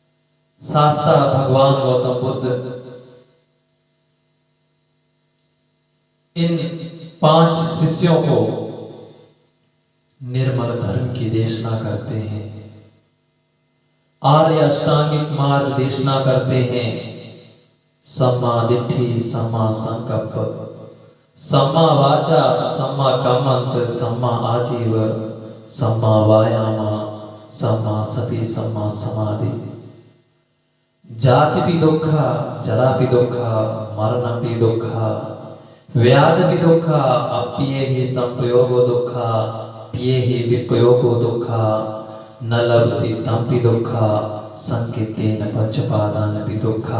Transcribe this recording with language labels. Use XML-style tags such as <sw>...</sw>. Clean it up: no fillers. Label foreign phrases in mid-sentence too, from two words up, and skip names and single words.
<hi>शास्त्रा भगवान गौतम बुद्ध इन 5 शिष्यों को निर्मल धर्म की देशना करते हैं, आर्य अष्टांगिक मार्ग देशना करते हैं।</hi> <pi>सम्मा दिट्ठि, सम्मा संकल्प, सम्मा वाचा, सम्मा कम्मंत, सम्मा आजीव, सम्मा वायाम, सम्मा सति, सम्मा समाधि। जाति भी दुखा, जरा भी दुखा, मरण भी दुखा, व्याध भी दुखा, अप्रिय ही संप्रयोगो दुखा, पिए ही विप्रयोगो दुखा, न लभते तम भी दुखा, संकेतेन पंचपादान भी दुखा।</pi>